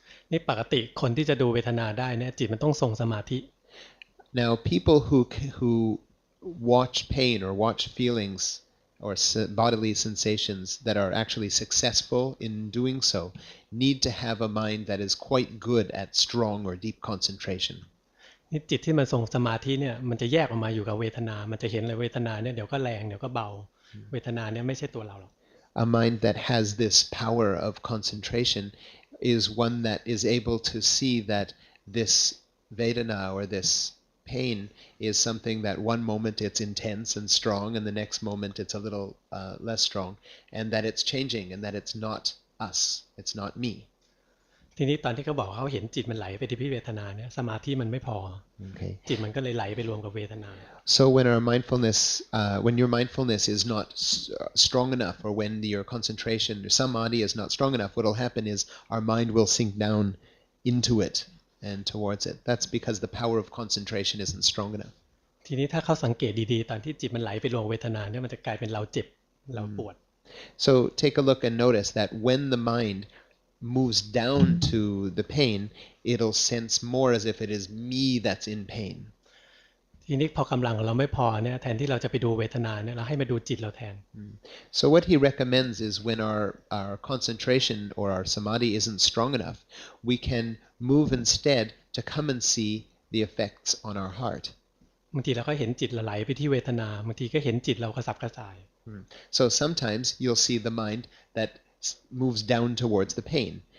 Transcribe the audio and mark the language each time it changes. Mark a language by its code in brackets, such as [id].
[th] นี่ปกติคนที่จะดูเวทนาได้เนี่ยจิตมันต้องทรงสมาธิ [en] Now people who watch pain or watch feelings or bodily sensations that are actually successful in doing so need to have a mind that is quite good at strong or deep concentration. [th] นี่จิตที่มันทรงสมาธิเนี่ยมันจะแยกออกมาอยู่กับเวทนามันจะเห็นเลยเวทนาเนี่ยเดี๋ยวก็แรงเดี๋ยวก็เบาเวทนาเนี่ยไม่ใช่ตัวเราหรอก [en] A mind that has this power of concentration is one that is able to see that this Vedana or this pain is something that one moment it's intense and strong and the next moment it's a little less strong, and that it's changing and that it's not us, it's not me. [th] ทีนี้ตอนที่เขาบอกเขาเห็นจิตมันไหลไปที่เวทนาเนี่ยสมาธิมันไม่พอ [en] Okay. [th] จิตมันก็เลยไหลไปรวมกับเวทนา [en] So when our mindfulness, when your mindfulness is not strong enough, or when your concentration or samadhi is not strong enough, what will happen is our mind will sink down into it and towards it. That's because the power of concentration isn't strong enough. [th] ทีนี้ถ้าเขาสังเกตดีๆตอนที่จิตมันไหลไปรวมเวทนาเนี่ยมันจะกลายเป็นเราเจ็บเราปวด [en] So take a look and notice that when the mind moves down to the pain, it'll sense more as if it is me that's in pain. [th] ทีนี้พอกำลังของเราไม่พอเนี่ยแทนที่เราจะไปดูเวทนาเนี่ยเราให้มาดูจิตเราแทน [en] So what he recommends is when our concentration or our samadhi isn't strong enough, we can move instead to come and see the effects on our heart. [th] บางทีเราก็เห็นจิตเราไหลไปที่เวทนาบางทีก็เห็นจิตเรากระสับกระส่าย [en] So sometimes you'll see the mind that moves down towards the pain.